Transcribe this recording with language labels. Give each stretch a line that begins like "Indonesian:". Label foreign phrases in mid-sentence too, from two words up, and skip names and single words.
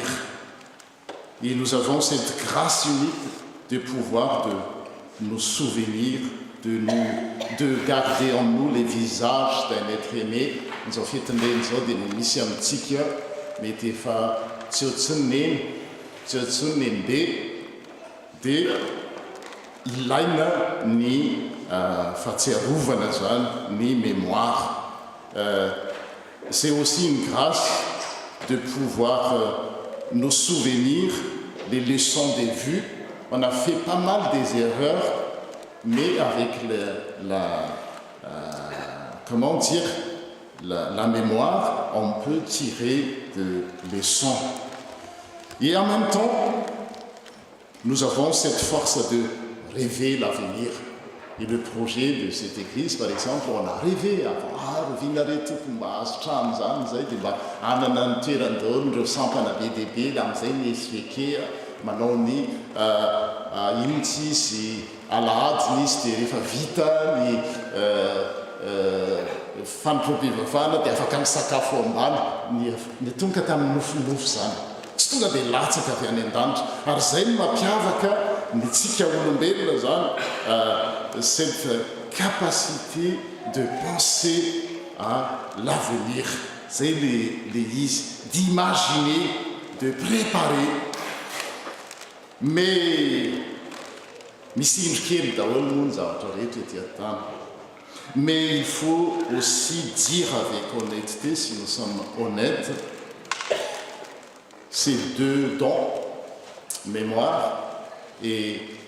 French: Et nous avons cette grâce unique de pouvoir nous souvenir, de garder en nous les visages d'un être aimé. Nous avons fait des missions antiques, mais des fois, de
Malagasy: ilaina ni fatsiarovana zany ni
French: mémoire. C'est aussi une grâce de pouvoir nous souvenir des leçons des vues. On a fait pas mal des erreurs, mais avec la mémoire, on peut tirer des leçons. Et en même temps, nous avons cette force de rêver l'avenir. Et le projet de cette église, par exemple, on a rêvé avant,
Malagasy: revinaretoky mba azo trano zany zay dia mba anana ny toerandaholo ndreo sampana be dehibe amin'izay ny SVK manao ny ino tsy izy alahady izy dia rehefa vita ny fanompom-pivavahana dia afaka misakafo ambany ny tonga tamin'ny nofinofo zany tsy tonga dia latsaka avy any an-danitra ary zay no mampiavaka ny tsika olombelona zany
French: cette capacité de penser à l'avenir, c'est d'imaginer, de préparer. Mais il faut aussi dire avec honnêteté, si nous sommes honnêtes, ces deux dons, mémoire et